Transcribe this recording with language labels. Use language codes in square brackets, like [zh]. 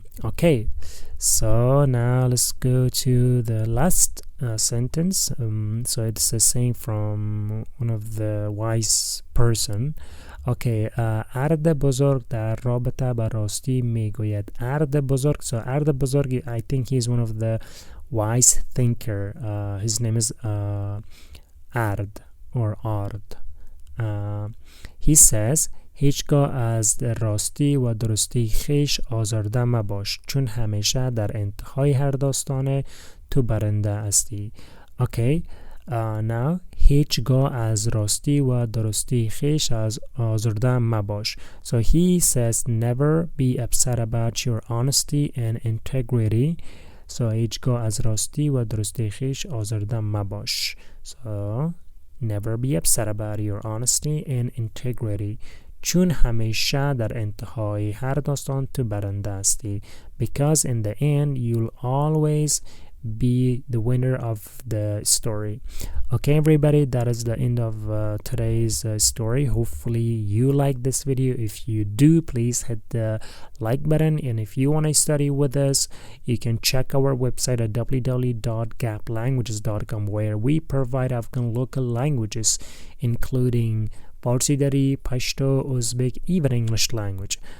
[en] Okay, so now let's go to the last sentence. So it's a saying from one of the wise person. [fa] Okay, ارد بزرگ در رابطه با راستی میگوید. ارد بزرگ. [en] So ارد بزرگ, I think he's one of the wise thinker. His name is Ard or Ard. He says [fa] هیچگاه از راستی و درستی خیش آزرده مباش چون همیشه در انتهای هر داستان تو برنده هستی. [en] Okay. [fa] Now هیچگاه از راستی و درستی خیش از آزرده مباش. [en] So he says never be upset about your honesty and integrity. [fa] So هیچگاه از راستی و درستی خیش آزرده مباش. [en] So never be upset about your honesty and integrity. [fa] چون همیشه در انتهای هر داستان تو برنده هستی. [en] Because in the end you'll always be the winner of the story. Okay everybody, that is the end of today's story. Hopefully you like this video. If you do, please hit the like button, and if you want to study with us, you can check our website at www.gaplanguages.com, where we provide Afghan local languages including Farsi, Dari, Pashto, Uzbek, even English language.